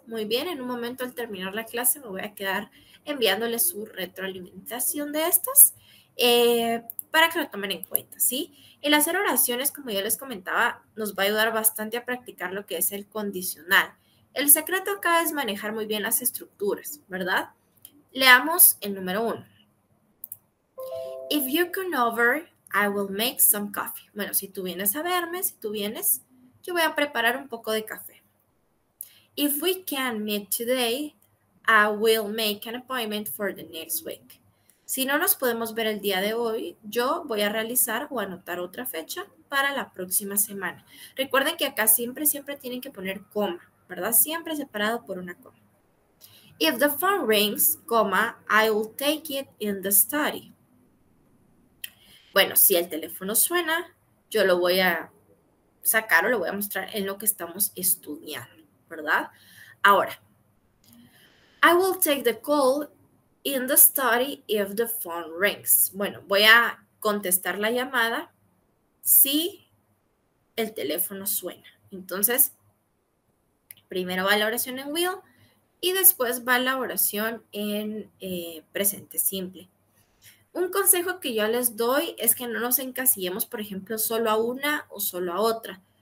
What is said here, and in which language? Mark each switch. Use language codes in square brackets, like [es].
[es] Muy bien, en un momento al terminar la clase me voy a quedar enviándoles su retroalimentación de estas para que lo tomen en cuenta, ¿sí? El hacer oraciones, como ya les comentaba, nos va a ayudar bastante a practicar lo que es el condicional. El secreto acá es manejar muy bien las estructuras, ¿verdad? Leamos el número 1. [en] If you come over, I will make some coffee. [es] Bueno, si tú vienes a verme, yo voy a preparar un poco de café. [en] If we can meet today, I will make an appointment for the next week. [es] Si no nos podemos ver el día de hoy, yo voy a realizar o anotar otra fecha para la próxima semana. Recuerden que acá siempre, siempre tienen que poner coma, ¿verdad? Siempre separado por una coma. [en] If the phone rings, coma, I will take it in the study. [es] Bueno, si el teléfono suena, yo lo voy a sacar o lo voy a mostrar en lo que estamos estudiando, ¿verdad? [en] Ahora, I will take the call in the study if the phone rings. [es] Bueno, voy a contestar la llamada si el teléfono suena. Entonces, primero va la oración en will y después va la oración en presente simple. Un consejo que yo les doy es que no nos encasillemos, por ejemplo, solo a una o solo a otra.